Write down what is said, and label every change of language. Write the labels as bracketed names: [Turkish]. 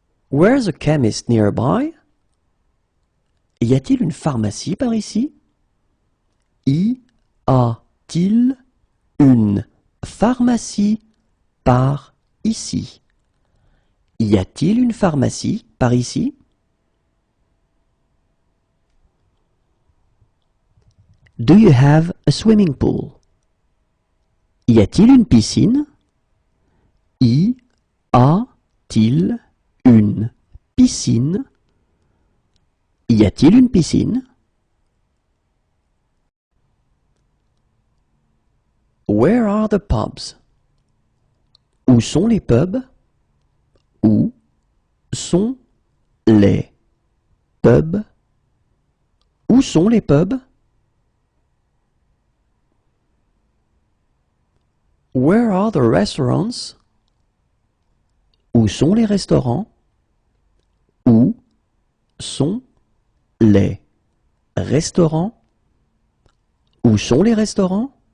[English] Where's a chemist nearby? [French] Y a-t-il une pharmacie par ici? Y a-t-il une pharmacie par ici? Y a-t-il une pharmacie par ici? [English] Do you have a swimming pool? [French] Y a-t-il une piscine? Y a-t-il une piscine? Y a-t-il une piscine? [English] Where are the pubs? [French] Où sont les pubs? Où sont les pubs? Où sont les pubs? [English] Where are the restaurants? [French] Où sont les restaurants? Où sont les restaurants? Où sont les restaurants?